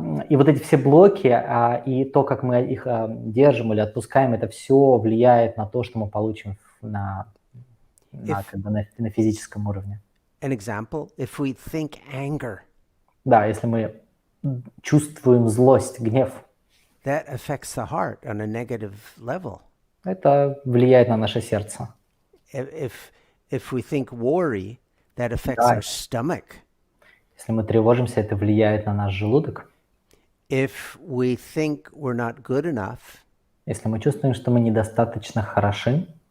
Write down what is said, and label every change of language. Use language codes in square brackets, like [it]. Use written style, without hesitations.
[ru] И вот эти все блоки, и то, как мы их держим или отпускаем, это все влияет на то, что мы получим на физическом уровне. [en] An example, if we think anger. [ru] Да, если мы чувствуем злость, гнев. [en] That affects the heart on a negative level. [ru] Это влияет на наше сердце. [en] If we think worry, that affects our stomach. [ru] Если мы тревожимся, это влияет на наш желудок. [en] If we think we're not good enough, [ru] если мы чувствуем, что мы недостаточно хороши,